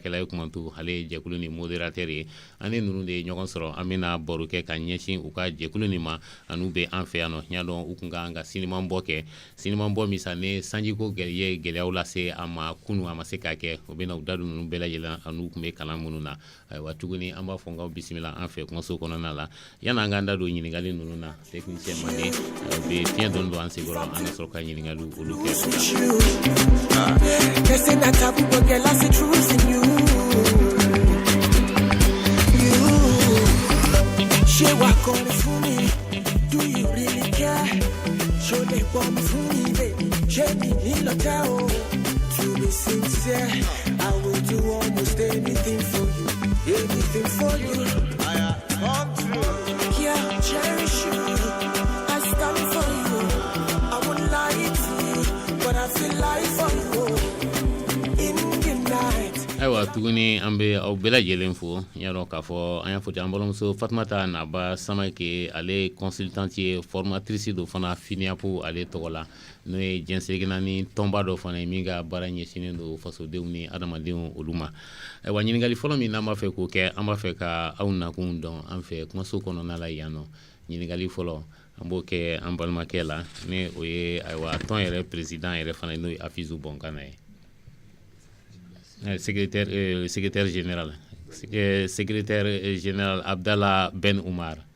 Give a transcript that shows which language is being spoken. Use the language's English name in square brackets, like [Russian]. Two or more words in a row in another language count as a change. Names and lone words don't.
[Bambara] ye kumantu ale ye jɛkulu ni modérateur ye ani ninnu de ye ɲɔgɔn sɔrɔ an bɛna baro kɛ ka ɲɛsin u ka jɛkulu ni ma an'u bɛ an fɛ yan nɔ ɲa dɔn u kun ka ka sinima bɔ kɛ sinima bɔ min sa ne sanjiko gɛlɛyaw lase a ma kunu a ma se k'a kɛ u bɛna u da don ninnu bɛɛ lajɛlen an'u kun bɛ kalan minnu na ayiwa tuguni an b'a fɔ k'aw bisimila an fɛ kumaso kɔnɔna la yan'an k'an da don ɲininkali ninnu na technicien Manden u bɛ fiɲɛ dɔɔni don an senkɔrɔ an ka sɔrɔ ka ɲininkaliw olu kɛ [English] Do you really care? Show me one for me, baby. Jamie, to be sincere, I will do almost anything for you. Anything for you. I come true. Yeah, cherish you. I stand for you. I won't lie to you, but I feel like for you. In the night. [Bambara] Ayiwa tuguni an bɛ aw bɛɛ lajɛlen fo y'a dɔn k'a fɔ an y'a fɔ ten an balimamuso Fatumata Naba Samake ale consultante ye formatrice do fana FINIAPO ale tɔgɔ la n'o ye diɲɛ naani tɔnba dɔ fana ye min ka baara ɲɛsinnen don fasodenw ni adamadenw olu ma ayiwa ɲininkali fɔlɔ min n'an b'a fɛ k'o kɛ an b'a fɛ ka aw nakun dɔn an fɛ kumaso kɔnɔna la yan nɔ ɲininkali fɔlɔ an b'o kɛ an balimakɛ la ni o ye ayiwa tɔn yɛrɛ président yɛrɛ fana n'o ye Afizu Bɔnkana ye [French] secrétaire général [Bambara] Abdala Ben Umar.